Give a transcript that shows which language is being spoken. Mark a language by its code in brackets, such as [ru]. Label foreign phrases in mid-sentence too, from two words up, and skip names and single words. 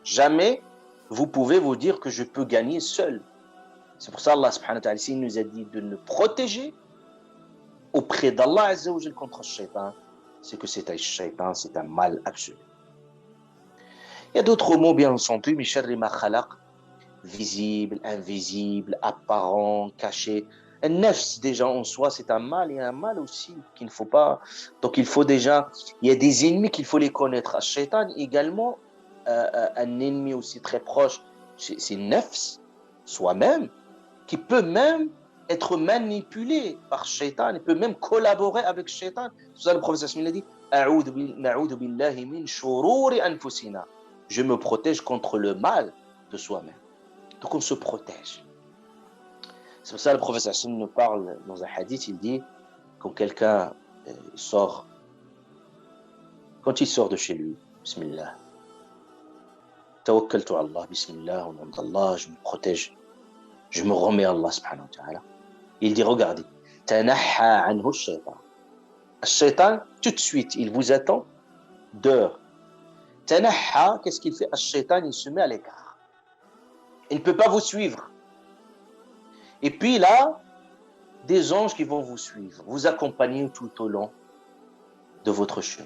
[fr] Jamais vous pouvez vous dire que je peux gagner seul. C'est pour ça Allah [ar] سبحانه وتعالى [fr] nous a dit de nous protéger auprès d'Allah [ar] عز وجل [fr] contre le shaytan. C'est que c'est un shaytan, c'est un mal absolu. Il y a d'autres mots bien entendu, [ar] من شر ما خلق, [fr] visible, invisible, apparent, caché. Un nafs déjà en soi, c'est un mal, il y a un mal aussi qu'il ne faut pas. Donc il faut déjà, il y a des ennemis qu'il faut les connaître. Le shaitan également, un ennemi aussi très proche, c'est nafs, soi-même, qui peut même être manipulé par shaitan, il peut même collaborer avec shaitan. C'est ça le prophète il a dit, [ar] نعوذ بالله من شرور أنفسنا. [fr] Je me protège contre le mal de soi-même. Donc on se protège. C'est pour ça que le professeur Hassan nous parle dans un hadith, il dit, quand quelqu'un sort, quand il sort de chez lui, [ar] بسم الله توكلت الله بسم الله, [fr] au nom d'Allah, je me protège, je me remets à Allah [ar] سبحانه وتعالى. [fr] Il dit, regardez, [ar] تنحى عنه الشيطان. [fr] Le shaitan, tout de suite, il vous attend dehors. Tanaha, qu'est-ce qu'il fait? Le shaitan, il se met à l'écart. Il ne peut pas vous suivre. Et puis là, des anges qui vont vous suivre, vous accompagner tout au long de votre chemin.